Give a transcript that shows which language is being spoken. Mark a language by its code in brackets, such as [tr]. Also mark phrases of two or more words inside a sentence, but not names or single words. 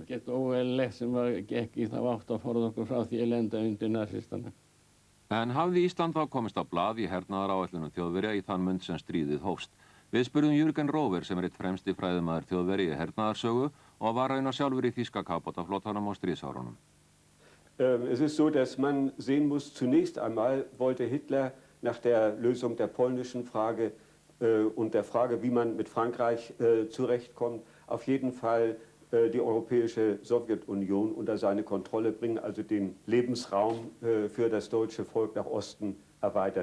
[is] Það var ekkert óeðlilegt sem gekk í þá átt að forða okkur frá því að lenda undir nasistana. En hafði Ísland þá komist á blað í hernaðaráætlunum Þjóðverja í þann mund sem stríðið hófst? Við spurðum Jürgen Rover sem einn fremsti fræðimaður Þjóðverja í hernaðarsögu og var raunar sjálfur í þýska kafbátaflotanum á stríðsárunum. [de] Es ist so, dass man sehen muss, zunächst einmal wollte Hitler nach der Lösung der polnischen Frage und der Frage, wie man mit Frankreich zurechtkommt, auf jeden Fall die europäische Sowjetunion unter seine Kontrolle bringen, also den Lebensraum für das deutsche Volk nach Osten erweitern.